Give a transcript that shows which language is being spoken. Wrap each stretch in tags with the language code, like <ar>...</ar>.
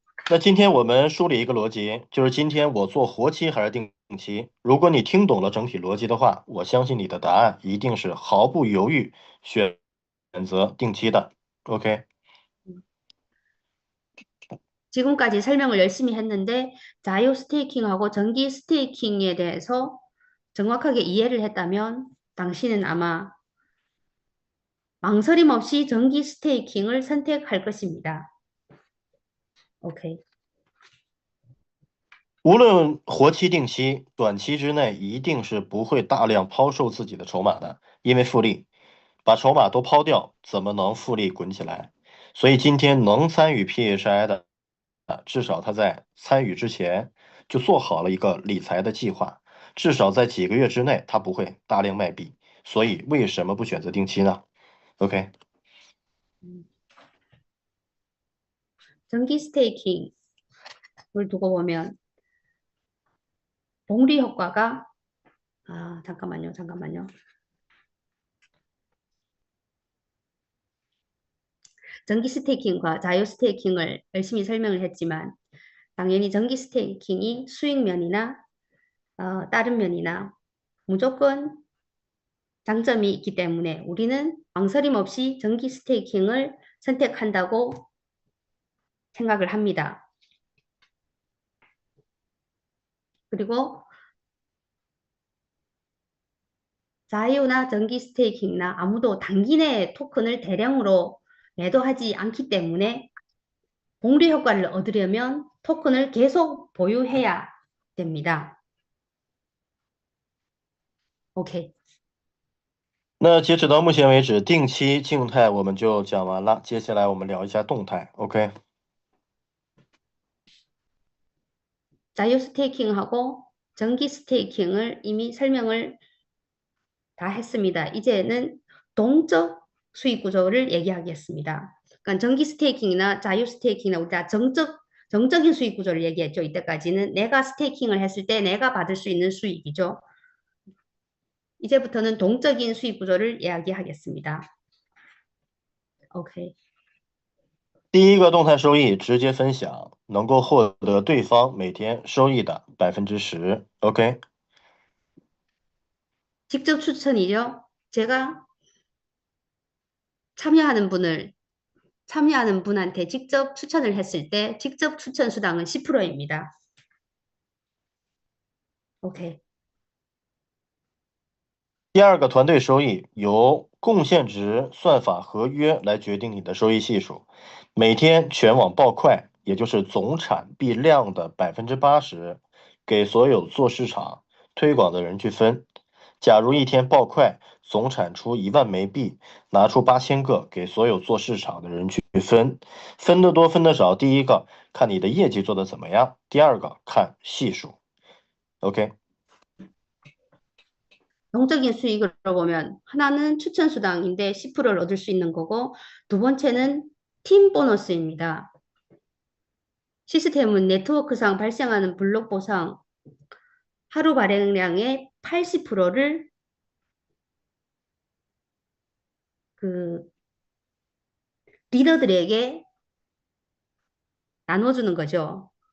<zh>那今天我们梳理一个逻辑，就是今天我做活期还是定期？如果你听懂了整体逻辑的话，我相信你的答案一定是毫不犹豫选择定期的。</zh> <en>OK。</en> <ko>지금까지 설명을 열심히 했는데 자유 스테이킹하고 정기 스테이킹에 대해서 정확하게 이해를 했다면 당신은 아마 망설임 없이 정기 스테이킹을 선택할 것입니다.</ko> <en>OK。</en> <zh>无论活期定期，短期之内一定是不会大量抛售自己的筹码的，因为复利，把筹码都抛掉，怎么能复利滚起来？所以今天能参与 PHI 的，至少他在参与之前就做好了一个理财的计划，至少在几个月之内他不会大量卖币。所以为什么不选择定期呢 ？OK。</zh> <ko>정기 스테이킹을 두고 보면 복리 효과가 잠깐만요. 정기 스테이킹과 자유 스테이킹을 열심히 설명을 했지만 당연히 정기 스테이킹이 수익면이나 다른 면이나 무조건 장점이 있기 때문에 우리는 망설임 없이 정기 스테이킹을 선택한다고 생각을 합니다. 그리고 자유나 정기 스테이킹이나 아무도 단기 내에 토큰을 대량으로 매도하지 않기 때문에 복리 효과를 얻으려면 토큰을 계속 보유해야 됩니다.</ko> <en>OK。</en> <zh>那截止到目前为止，定期静态我们就讲完了，接下来我们聊一下动态。</zh> <en>OK。</en> <ko>자유 스테이킹하고 정기 스테이킹을 이미 설명을 다 했습니다. 이제는 동적 수익 구조를 얘기하겠습니다. 그러니까 정기 스테이킹이나 자유 스테이킹이나 우리가 정적인 수익 구조를 얘기했죠. 이때까지는 내가 스테이킹을 했을 때 내가 받을 수 있는 수익이죠. 이제부터는 동적인 수익 구조를 이야기하겠습니다.</ko> <en>OK。</en> <zh>第一个动态收益直接分享，能够获得对方每天收益的10%。</zh> <en>OK。</en> <ko>직접 추천이죠. 제가 참여하는 분한테 직접 추천을 했을 때 직접 추천 수당은 10%입니다.</ko> <en>OK.</en> <zh>第二个团队收益由贡献值算法合约来决定你的收益系数，每天全网报快，也就是总产币量的80%，给所有做市场推广的人去分。假如一天报快，总产出1万枚币，拿出8000个给所有做市场的人去分，分得多分得少，第一个看你的业绩做得怎么样，第二个看系数。</zh> <en>OK。</en> <ko>동적인 수익으로 보면 하나는 추천 수당인데 10%를 얻을 수 있는 거고 두 번째는 팀 보너스입니다. 시스템은 네트워크상 발생하는 블록 보상 하루 발행량의 80%를 그 리더들에게 나눠주는 거죠.</ko>